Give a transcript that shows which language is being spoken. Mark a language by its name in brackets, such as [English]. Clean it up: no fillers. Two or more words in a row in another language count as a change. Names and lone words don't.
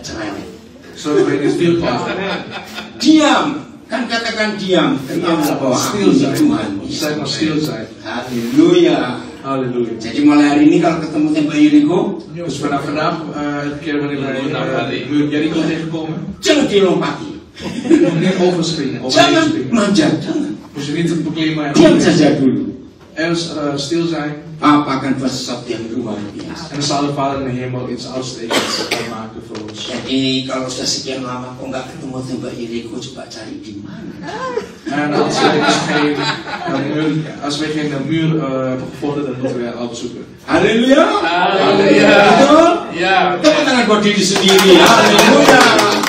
[Indonesian] Supaya tidak cerewet. [Dutch] Zodat we niet veel klagen. [Indonesian] Diam, Kan katakan diam bahwa [Dutch] Stil [Indonesian] aku [Dutch] zijn. [Indonesian] Tuhan. [Dutch] Zeg maar stil zijn. [Indonesian] Haleluya. [Dutch] Halleluja. [Indonesian] Jadi mulai hari ini kalau ketemu tembok Jericho, [Dutch] Dus vanaf vandaag, elke keer wanneer wij muur Jericho tegenkomen, [Indonesian] jangan dilompati, [Dutch] niet overspringen of [Indonesian] jangan [Dutch] springen. [Indonesian] manjat, jangan. [Dutch] Dus je niet beklimmen en [Indonesian] Diam saja dulu. [Dutch] Ergens stil zijn. [Indonesian] Apa akan buat sesuatu yang luar biasa. [Dutch] En dan zal de Vader in de hemel iets uitstekends maken voor ons. [Indonesian] Jadi kalau sudah sekian lama kok nggak ketemu tembok Jericho, coba cari di mana. [Dutch] En als we geen muur hebben gevonden, dan moeten we opzoeken. [Indonesian] Haleluya. Haleluya. Betul? Ya. Tepuk tangan buat diri sendiri. Haleluya.